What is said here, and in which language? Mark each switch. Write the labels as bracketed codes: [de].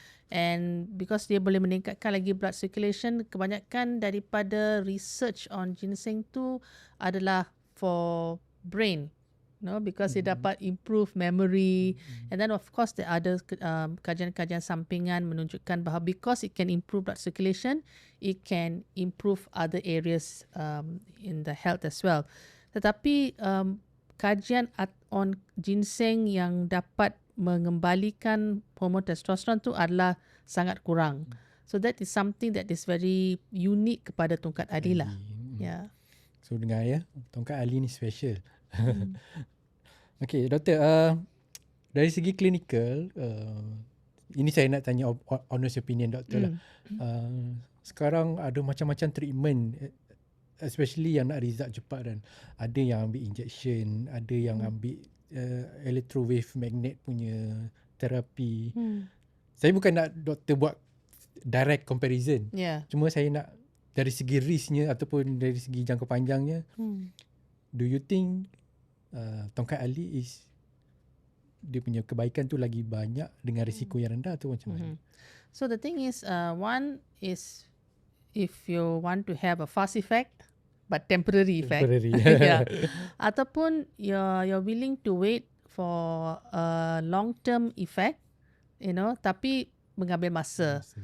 [en] And because [ms] dia boleh meningkatkan lagi [en] blood circulation, [ms] kebanyakan daripada [en] research on ginseng [ms] tu adalah [en] for brain. Because [ms] dia dapat [en] improve memory. And then of course there are other [ms] kajian-kajian sampingan menunjukkan bahawa [en] because it can improve blood circulation, it can improve other areas in the health as well. [ms] Tetapi kajian [en] on ginseng [ms] yang dapat mengembalikan hormon testosteron tu adalah sangat kurang. [en] So that is something that is very unique [ms] kepada [en] tongkat ali lah. Yeah. [ms] So dengar ya, tongkat ali ni special. Okay, doktor, dari segi klinikal, ini saya nak tanya [en] honest opinion [ms] doktor lah. Sekarang ada macam-macam treatment, [en] especially [ms] yang nak result cepat kan. Ada yang ambil injection, ada yang ambil electrowave magnet punya terapi. Saya bukan nak doktor buat direct comparison. [en] Yeah. [ms] Cuma saya nak dari segi risknya ataupun dari segi jangka panjangnya, [en] do you think [ms] tongkat ali dia punya kebaikan tu lagi banyak dengan risiko yang rendah atau macam mana? [en] So the thing is, one is if you want to have a fast effect but temporary effect. Yeah. [ms] Ataupun [en] you're willing to wait for a long-term effect, [ms] tapi mengambil masa.